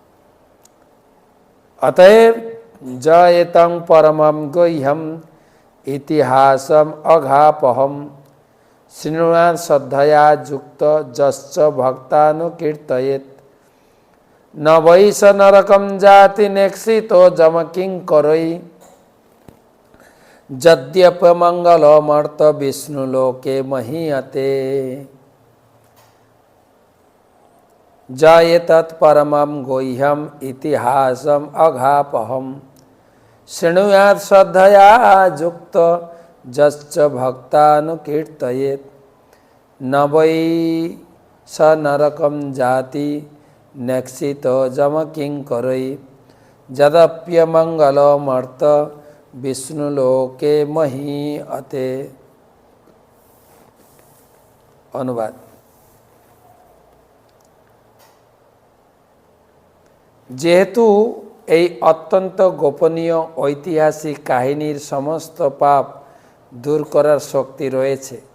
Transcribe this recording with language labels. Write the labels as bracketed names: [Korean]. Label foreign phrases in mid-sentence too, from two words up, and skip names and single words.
[Sanskrit] অতএব জয়েতং পরমম গুহ্যম ইতিহাসম অঘাপহম শৃণুয়াৎ শ্রদ্ধয়া যুক্ত যশ্চ ভক্তানুকীর্তয়েৎ न वै स नरकम जाति नेक्षितो जम किंकरै यद्यप मंगलमर्त विष्णुलोके महीयते जाये तत्परमं गुह्यम इतिहासम अघापहम শৃণুয়াৎ শ্রদ্ধয়া যুক্ত যশ্চ ভক্তানুকীর্তয়েৎ ন বৈ স নরকম জাতি নেক্ষিত যম কিঙ্করৈ যদপ্যমঙ্গলমর্ত বিষ্ণুলোকে মহীয়তে। [Bangla] অনুবাদ: যেহেতু এই অত্যন্ত গোপনীয় ঐতিহাসিক কাহিনীর সমস্ত পাপ দূর করার শক্তি রয়েছে,